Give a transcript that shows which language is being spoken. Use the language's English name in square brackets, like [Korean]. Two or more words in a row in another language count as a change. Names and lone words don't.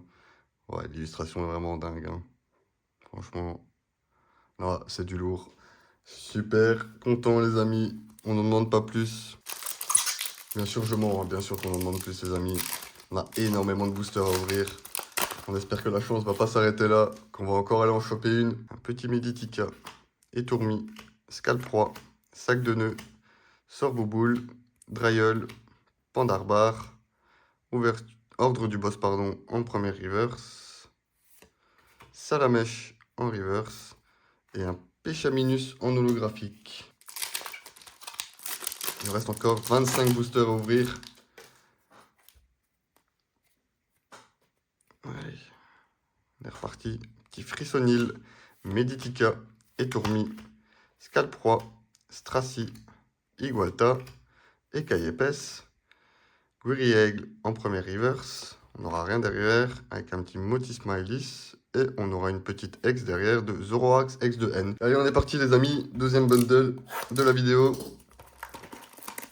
[French] Ouais, l'illustration est vraiment dingue, hein. Franchement, là, c'est du lourd. Super content, les amis. On n'en demande pas plus. Bien sûr, je mens, hein. Bien sûr qu'on en demande plus, les amis. On a énormément de boosters à ouvrir. On espère que la chance va pas s'arrêter là, qu'on va encore aller en choper une. Un petit Meditica, Étourmi, Scalproie, Sac de nœuds, Sorbouboule, Drailleul, Pandarbar, Ordre du Boss, pardon, en première reverse, Salamèche en reverse et un Péchaminus en holographique. Il reste encore 25 boosters à ouvrir. Allez, on est reparti. Petit Frissonil, Meditica, Étourmi, Scalproie, Stracy, Igualta, Écaille-épaisse, Guiriaigle en première reverse. On n'aura rien derrière avec un petit Motis Smileys. Et on aura une petite X derrière de Zoroark X de N. Allez, on est parti les amis. Deuxième bundle de la vidéo.